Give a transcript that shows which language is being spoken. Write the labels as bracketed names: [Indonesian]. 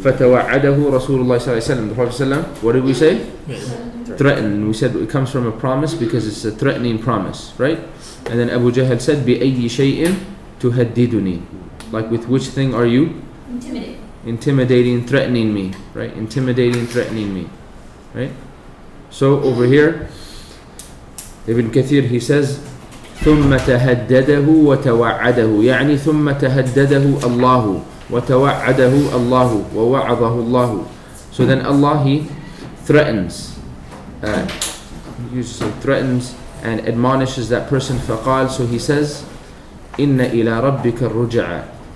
[Arabic] فتوعده رسول الله صلى الله عليه وسلم. [English] The Prophet ﷺ, what did we say? Threaten. We said it comes from a promise because it's a threatening promise, right? And then Abu Jahl said, [Arabic] بأي شيء تهددني. [English] Like with which thing are you? Intimidating, threatening me, right? Intimidating, threatening me, right? So over here, Ibn Kathir, he says, [Arabic] ثم تهدده وتوعده, يعني ثم تهدده الله وتوعده الله ووعظه الله. [English] So then Allah, He threatens, threatens and admonishes that person. [Arabic] فقال, [English] so He says, [Arabic] إن إلى ربك الرجعى.